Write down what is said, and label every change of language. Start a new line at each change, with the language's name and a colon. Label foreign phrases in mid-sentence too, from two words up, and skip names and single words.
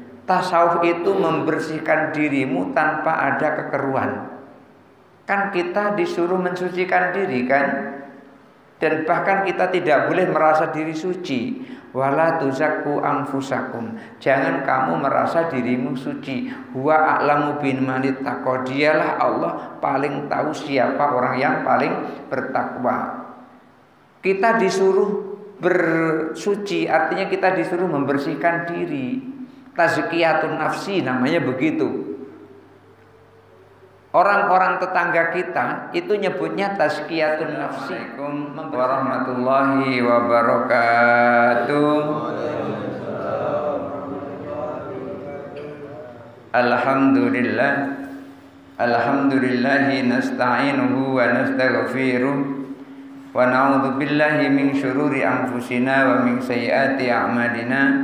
Indonesian: Tasawuf itu membersihkan dirimu tanpa ada kekeruhan. Kan kita disuruh mensucikan diri kan? Dan bahkan kita tidak boleh merasa diri suci.
Arabic: ولا تزكوا أنفسكم.
Indonesian: Jangan kamu merasa dirimu suci.
Arabic: هو أعلم بمن اتقى.
Indonesian: Dialah Allah paling tahu siapa orang yang paling bertakwa. Kita disuruh bersuci, artinya kita disuruh membersihkan diri.
Arabic: تزكية النفس
Indonesian: namanya begitu. Orang-orang tetangga kita itu nyebutnya
Arabic: تزكية النفس. السلام عليكم ورحمة الله وبركاته. Alhamdulillah. الحمد لله نستعينه ونستغفره ونعوذ بالله من شرور أنفسنا ومن سيئات أعمالنا.